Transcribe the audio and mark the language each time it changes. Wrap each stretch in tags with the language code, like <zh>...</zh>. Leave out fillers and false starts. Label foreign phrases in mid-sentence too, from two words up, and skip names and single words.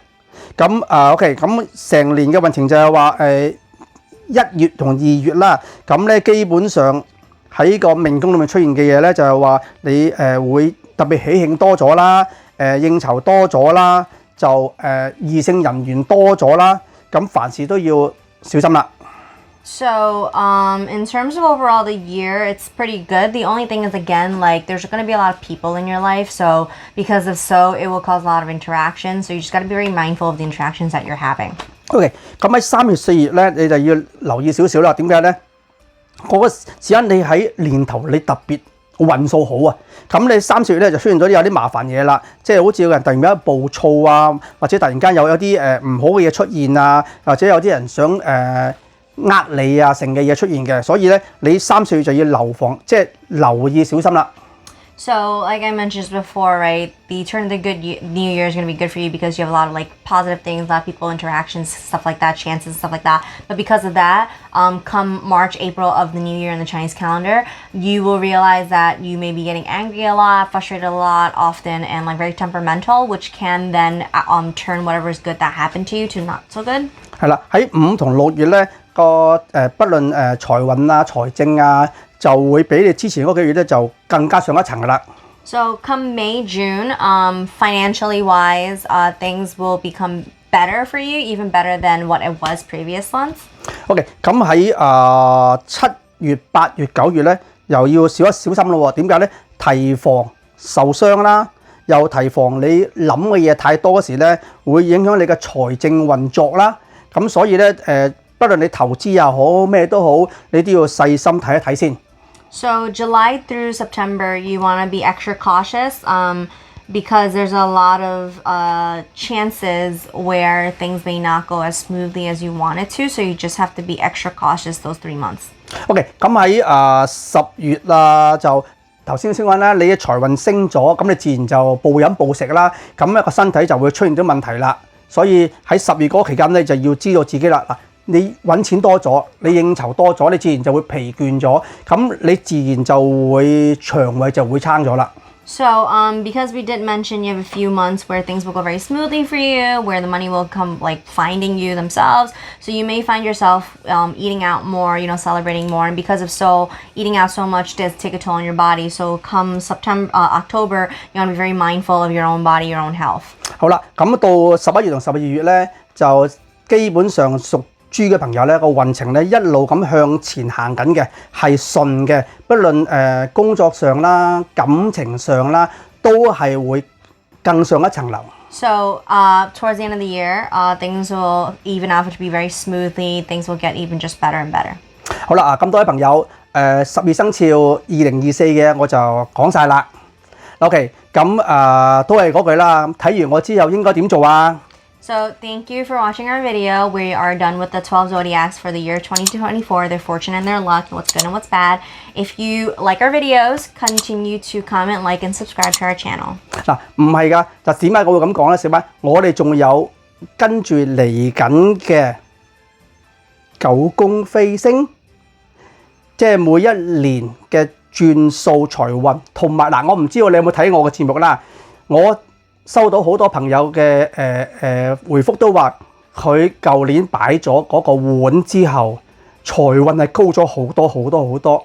<yue>咁OK， 咁成年嘅運程就係話1月同2月啦，咁咧基本上喺個命宮裏面出現嘅嘢咧，就係話你會特別喜慶多咗啦，應酬多咗啦，就異性人緣多咗啦。咁凡事都要小心啦。</yue> <en>So, in terms of overall the year, it's pretty good. The only thing is, again, like there's going to be a lot of people in your life. So, because of it will cause a lot of interaction. So, you just got to be very mindful of the interactions that you're having.</en> <yue>OK， 咁喺3月4月咧，你就要留意少少啦。點解咧？嗰個時間你喺年頭你特別運數好啊，咁你3、4月咧就出現咗有啲麻煩嘢啦，即係好似有人突然間暴躁啊，或者突然間有啲唔好嘅嘢出現啊，或者有啲人想你啊成嘅嘢出現嘅，所以咧你3、4月就要留意小心啦。</yue> <en>So, like I mentioned before, right, the turn of the new year is going to be good for you because you have a lot of like positive things, a lot of people interactions, stuff like that, chances, stuff like that. But because of that, come March, April of the new year in the Chinese calendar, you will realize that you may be getting angry a lot, frustrated a lot often, and like very temperamental, which can then turn whatever is good that happened to you to not so good.</en> <yue>係啦，喺5同6月咧個不論財運啊、財政啊，就會比你之前嗰幾月咧就更加上一層噶啦。</yue> <en>So come May, June, financially wise, things will become better for you, even better than what it was previous months.</en> <yue>OK， 咁喺7月、8月、9月咧，又要小心咯喎。點解咧？提防受傷啦，又提防你諗嘅嘢太多時咧，會影響你嘅財政運作啦。咁所以咧不論你投資又好咩都好，你都要細心睇一睇先。</yue> <en>So July through September, you want to be extra cautious because there's a lot of chances where things may not go as smoothly as you want it to. So you just have to be extra cautious those 3 months.</en> <yue>OK， 咁喺10月啦，就頭先講啦，你嘅財運升咗，咁你自然就暴飲暴食啦，咁一個身體就會出現咗問題啦。所以喺10月嗰個期間咧，就要知道自己啦。嗱，你揾錢多咗，你應酬多咗，你自然就會疲倦咗，咁你自然就會腸胃就會撐咗啦。</yue> <en>So, because we did mention you have a few months where things will go very smoothly for you, where the money will come like finding you themselves. So you may find yourself eating out more, celebrating more, and because of eating out so much does take a toll on your body. So come October, you want to be very mindful of your own body, your own health.</en> <yue>好啦，咁到11月同12月咧，就基本上屬豬嘅朋友咧，個運程咧一路咁向前行緊嘅，係順嘅，不論工作上啦、感情上啦，都係會更上一層樓。</yue> <en>So towards the end of the year, things will even out to be very smoothly. Things will get even just better and better.</en> <yue>好啦，咁多位朋友，12生肖2024嘅我就講晒啦。OK， 咁都係嗰句啦，睇完我之後應該點做啊？</yue> <en>So thank you for watching our video. We are done with the 12 zodiacs for the year 2024, their fortune and their luck, what's good and what's bad. If you like our videos, continue to comment, like, and subscribe to our channel.</en> <yue>嗱，唔係㗎，就點解我會咁講咧？小班，我哋仲有跟住嚟緊嘅9宮飛星，即係每一年嘅轉數財運，同埋嗱，我唔知道你有冇睇我嘅節目啦，我收到好多朋友嘅回覆都話，佢舊年擺咗嗰個碗之後，財運係高咗好多好多好多。</yue>